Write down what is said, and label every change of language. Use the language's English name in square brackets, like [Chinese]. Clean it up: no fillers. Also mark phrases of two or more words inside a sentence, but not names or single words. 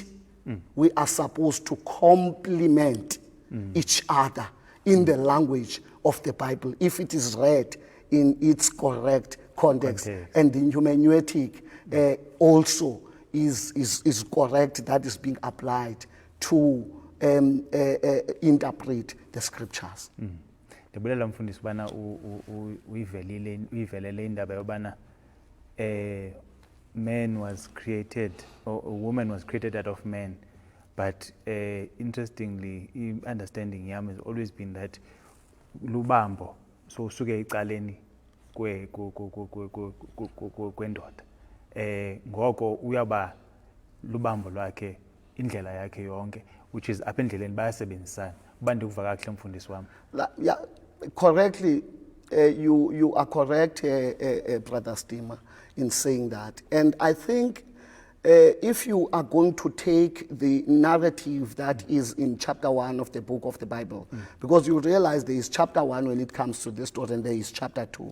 [English] We are supposed to complement each other in the language of the Bible, if it is read in its correct context. And the hermeneutic also is correct, that is being applied to interpret the scriptures. [Xhosa] Ndibulela mfundisi bana uyivelele indaba yobana [English] man was created, or a woman was created out of man. But interestingly, understanding yam has always been that lubambo, so [Xhosa] usuke ecaleni kwendoda. Ngoko uyaba lubambo lwakhe indlela yakhe yonke, [English] which is [Xhosa] apha endleleni bayasebenzisana. Uba ndikuva kakuhle mfundisi wam. [English] Yeah, correctly, you are correct, Brother Stima, in saying that. And I think if you are going to take the narrative that is in chapter 1 of the book of the Bible, because you realize there is chapter 1 when it comes to this story, and there is chapter 2.